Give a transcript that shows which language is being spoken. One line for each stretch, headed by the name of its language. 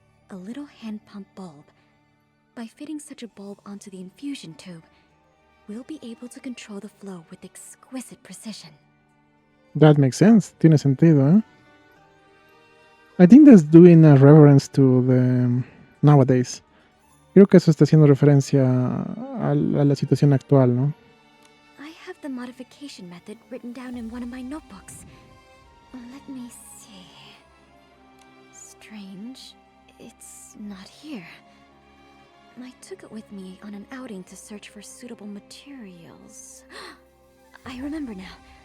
English: A little hand pump bulb. By fitting such a bulb onto the infusion tube, we'll be able to control the flow with exquisite precision. That makes sense.
Spanish: Tiene sentido, ¿eh?
English: I think that's doing a reference to the nowadays.
Spanish: Creo que eso está haciendo referencia a la situación actual, ¿no?
English: I have the modification method written down in one of my notebooks. Let me see. Strange. It's not here. I took it with me on an outing to search for suitable materials. I remember now.